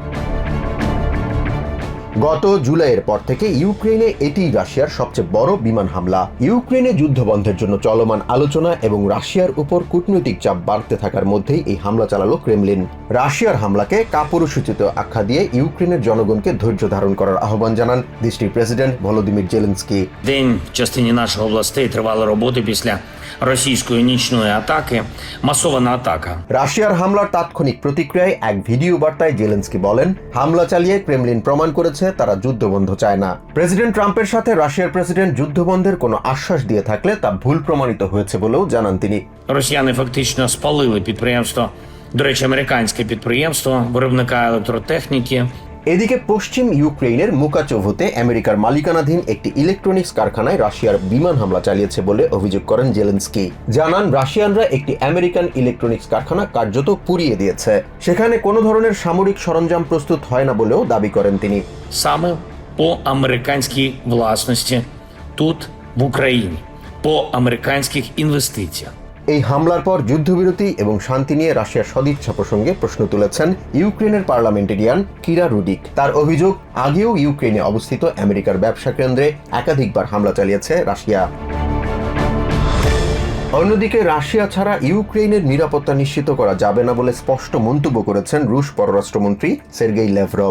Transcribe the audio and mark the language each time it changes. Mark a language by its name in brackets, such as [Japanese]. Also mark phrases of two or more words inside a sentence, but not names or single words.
[Bangla] গত জুলাইয়ের পর থেকে ইউক্রেনে এটি রাশিয়ার সবচেয়ে বড় বিমান হামলা। ইউক্রেনে যুদ্ধবন্ধের জন্য চলমান আলোচনা এবং রাশিয়ার উপর কূটনৈতিক চাপ বাড়তে থাকার মধ্যেই এই হামলা চালালো ক্রেমলিন। রাশিয়ার হামলাকে কাপুরুষোচিত আখ্যা দিয়ে ইউক্রেনের জনগণকে ধৈর্য ধারণ করার আহ্বান জানান দেশটির প্রেসিডেন্ট ভলোদিমির জেলেনস্কি। [Ukrainian] День в частині наших областей тривали роботи після російської нічної атаки, масована атака। [Bangla] রাশিয়ার হামলার তাৎক্ষণিক প্রতিক্রিয়ায় এক ভিডিও বার্তায় জেলেনস্কি বলেন, হামলা চালিয়ে ক্রেমলিন প্রমাণ করেছে তারা যুদ্ধবন্ধ চায় না। প্রেসিডেন্ট ট্রাম্পের সাথে রাশিয়ার প্রেসিডেন্ট যুদ্ধবন্ধের কোনো আশ্বাস দিয়ে থাকলে তা ভুল প্রমাণিত হয়েছে বলেও জানান তিনি। [Ukrainian] Росіяни фактично спалили підприємство, до речі, американське підприємство, виробника електротехніки [Bangla] এদিকে পশ্চিম ইউক্রেনের মুকাচোভোতে আমেরিকার মালিকানাধীন একটি ইলেকট্রনিক্স কারখানায় রাশিয়ার বিমান হামলা চালিয়েছে বলে অভিযোগ করেন জেলেনস্কি। জানান রাশিয়ানরা একটি আমেরিকান ইলেকট্রনিক্স কারখানা কার্যত পুড়িয়ে দিয়েছে। সেখানে কোনো ধরনের সামরিক সরঞ্জাম প্রস্তুত হয় না বলেও দাবি করেন তিনি। [Ukrainian] Саме по американській власності тут, в Україні, по американських інвестиціях. [Bangla] এই হামলার পর যুদ্ধবিরতি এবং শান্তি নিয়ে রাশিয়ার সদিচ্ছা প্রসঙ্গে প্রশ্ন তুলেছেন ইউক্রেনের পার্লামেন্টেরিয়ান কিরা রুডিক। তার অভিযোগ, আগেও ইউক্রেনে অবস্থিত আমেরিকার ব্যবসা কেন্দ্রে একাধিকবার হামলা চালিয়েছে রাশিয়া। অন্যদিকে রাশিয়া ছাড়া ইউক্রেনের নিরাপত্তা নিশ্চিত করা যাবে না বলে স্পষ্ট মন্তব্য করেছেন রুশ পররাষ্ট্রমন্ত্রী সের্গেই ল্যাভরভ।